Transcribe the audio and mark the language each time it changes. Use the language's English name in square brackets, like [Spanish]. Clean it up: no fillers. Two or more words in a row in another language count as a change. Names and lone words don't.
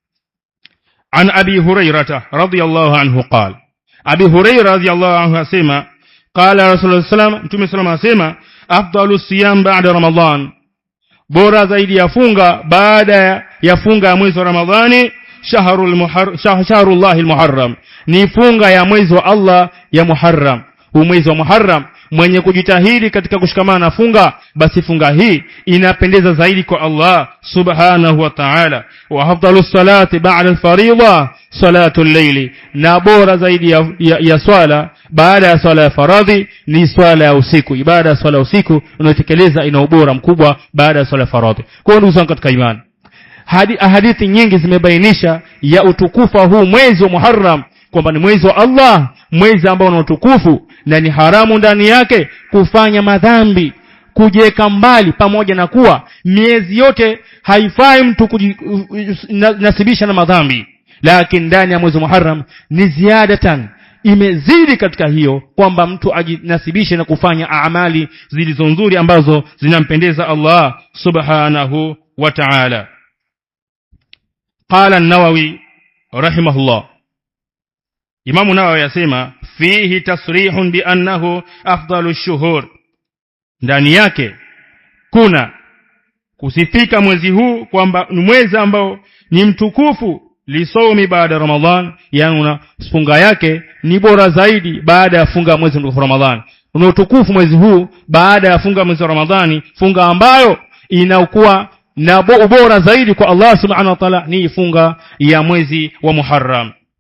[Arabic] عن أبي هريرة رضي الله عنه قال, [Swahili] Abi Hurairah [Arabic] رضي الله عنه [Swahili] asema [Arabic] قال رسول الله صلى الله عليه وسلم [Swahili] asema [Arabic] أفضل الصيام بعد رمضان, [Swahili] bora zaidi ya funga baada ya funga ya mwezi wa Ramadhani [Arabic] شهر الله المحرم, [Swahili] ni funga ya mwezi wa Allah ya Muharram. Huu mwezi wa Muharram mwenye kujitahidi katika kushikamana na funga, basi funga hii inapendeza zaidi kwa Allah [Arabic] سبحانه وتعالى. وأفضل الصلاة بعد الفريضة صلاة الليل, [Swahili] na bora zaidi ya swala baada ya swala ya faradhi ni swala ya usiku. Ibada ya swala ya usiku unayotekeleza ina ubora mkubwa baada ya swala ya faradhi. Kwa ndugu zangu katika imani, hadithi nyingi zimebainisha ya utukufu huu mwezi wa Muharram, kwamba ni mwezi wa Allah, mwezi ambao una utukufu, na ni haramu ndani yake kufanya madhambi, kujiweka mbali, pamoja na kuwa miezi yote haifai mtu kujinasibisha na madhambi, lakini ndani ya mwezi wa Muharram ni ziadatan, imezidi katika hiyo kwamba mtu ajinasibishe na kufanya amali zilizo nzuri ambazo zinampendeza Allah [Arabic] سبحانه وتعالى. قال النووي رحمه الله, [Swahili] Imam Nawawi yasema [Arabic] فيه تصريح بأنه أفضل الشهور, [Swahili] ndani yake kuna kusifika mwezi huu kwamba ni mwezi ambao ni mtukufu, lisomi baada Ramadhan, yani funga yake ni bora zaidi baada ya funga mwezi wa Ramadhan. Una utukufu mwezi huu baada ya funga mwezi wa Ramadhani, funga ambayo inakuwa na ubora zaidi kwa Allah [Arabic] سبحانه وتعالى [Swahili] ni funga ya mwezi wa Muharram.